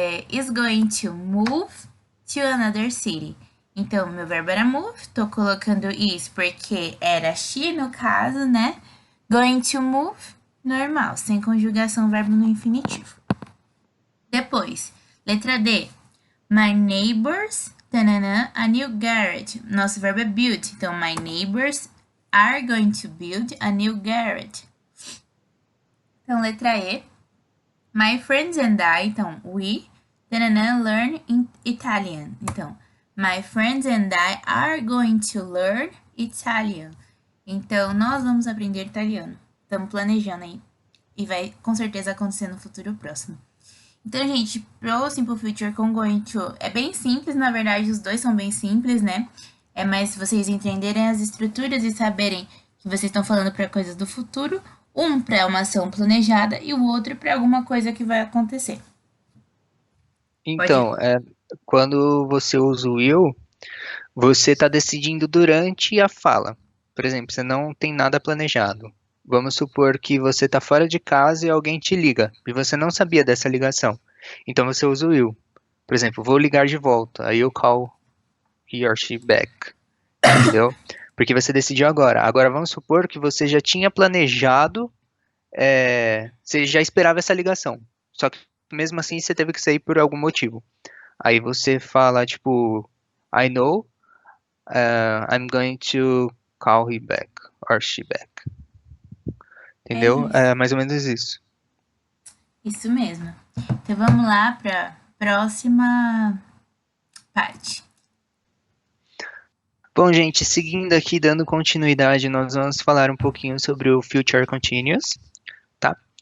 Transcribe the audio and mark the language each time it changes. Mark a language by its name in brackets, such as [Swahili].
[English] Is going to move to another city. [Portuguese] Então, meu verbo era move, tô colocando is porque era she no caso, né? Going to move, normal, sem conjugação verbo no infinitivo. Depois, letra D. [English] My neighbors, tanana, a new garage. [Portuguese] Nosso verbo é build, então [English] my neighbors are going to build a new garage. [Portuguese] Então, letra E. [English] My friends and I, então, we, tanana, learn in Italian. Então, my friends and I are going to learn Italian. [Portuguese] Então, nós vamos aprender italiano. Estamos planejando aí. E vai, com certeza, acontecer no futuro próximo. Então, gente, pro Simple Future com going to é bem simples, na verdade, os dois são bem simples, né? Mas se vocês entenderem as estruturas e saberem que vocês estão falando para coisas do futuro, um para uma ação planejada e o outro para alguma coisa que vai acontecer. Então, quando você usa o will, você está decidindo durante a fala. Por exemplo, você não tem nada planejado. Vamos supor que você está fora de casa e alguém te liga, e você não sabia dessa ligação. Então você usa o will. Por exemplo, vou ligar de volta, aí eu [English] call he or she back. [Portuguese] Entendeu? Porque você decidiu agora. Agora vamos supor que você já tinha planejado, você já esperava essa ligação. Só que mesmo assim você teve que sair por algum motivo. Aí você fala, tipo, [English] I know, I'm going to call he back or she back. [Portuguese] Entendeu? É mais ou menos isso. Isso mesmo. Então vamos lá para a próxima parte. Bom, gente, seguindo aqui, dando continuidade, nós vamos falar um pouquinho sobre o Future Continuous, tá?